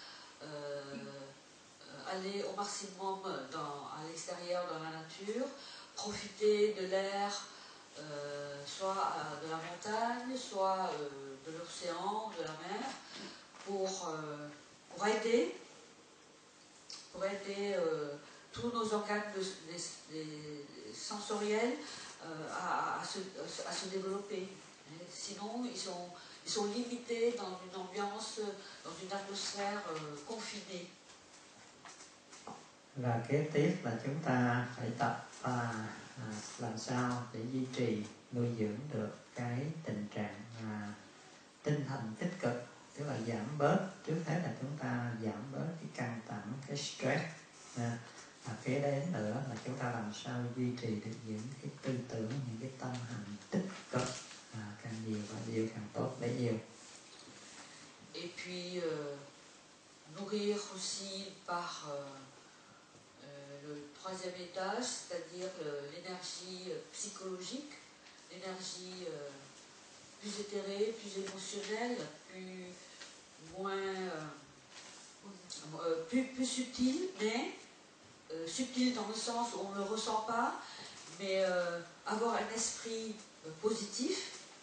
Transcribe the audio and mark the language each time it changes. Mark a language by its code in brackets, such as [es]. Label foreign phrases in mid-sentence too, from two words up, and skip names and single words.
[fr] aller au maximum à l'extérieur dans la nature, profiter de l'air, soit de la montagne, soit de l'océan, de la mer, pour aider tous nos organes sensoriels à se développer. Sinon, ils sont limités dans une ambiance, dans une atmosphère confinée. [vi] Và kế tiếp là chúng ta phải tập làm sao để duy trì, nuôi dưỡng được cái tình trạng tinh thần tích cực, tức là giảm bớt, trước hết là chúng ta giảm bớt cái căng thẳng, cái stress. Kế đến nữa là chúng ta làm sao duy trì được những cái tư tưởng, những cái tâm hành tích cực, càng nhiều càng tốt bấy nhiêu. [fr] Et puis nourrir aussi par le troisième étage, c'est-à-dire l'énergie psychologique, l'énergie plus éthérée, plus émotionnelle, plus subtile, mais subtile dans le sens où on ne le ressent pas, mais avoir un esprit positif,